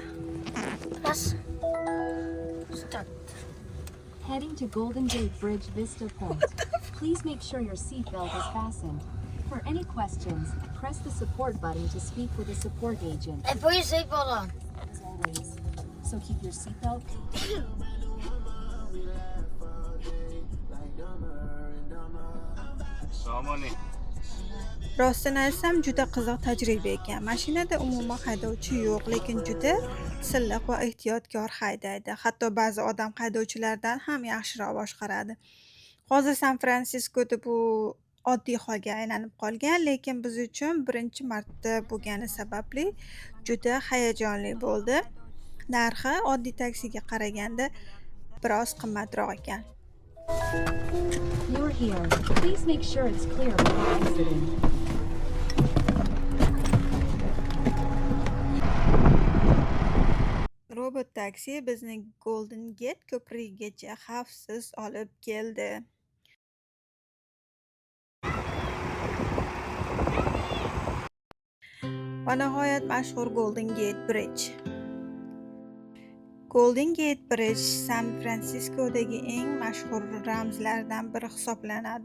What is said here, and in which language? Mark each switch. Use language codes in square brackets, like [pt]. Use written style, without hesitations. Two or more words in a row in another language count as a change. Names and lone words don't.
[en] Yes. Start. Heading to Golden Gate Bridge Vista Point. Please make sure your seatbelt is fastened. For any questions, press the support button to speak with a support agent, Hey, put your seatbelt on. as always. So keep your seatbelt. [uz] Assalomu alaykum. Rostini aytsam juda qiziq tajriba ekan. Mashinada umuman haydovchi yo'q, lekin juda silliq va ehtiyotkor haydaydi. Hatto ba'zi odam haydovchilardan ham yaxshiroq boshqaradi. Hozir San Fransiskoda bu oddiy holga aylanib qolgan, lekin biz uchun birinchi marta bo'lgani sababli juda hayajonli bo'ldi. Narxi oddiy taksiga qaraganda biroz qimmatroq ekan. [en] You're here. Please make sure it's clear before exiting. [uz] Robot taksi bizni Golden Gate ko'prigigacha xavfsiz olib keldi. Va nihoyat mashhur Golden Gate Bridge. Golden Gate Bridge San Fransiskodagi eng mashhur ramzlardan biri hisoblanadi.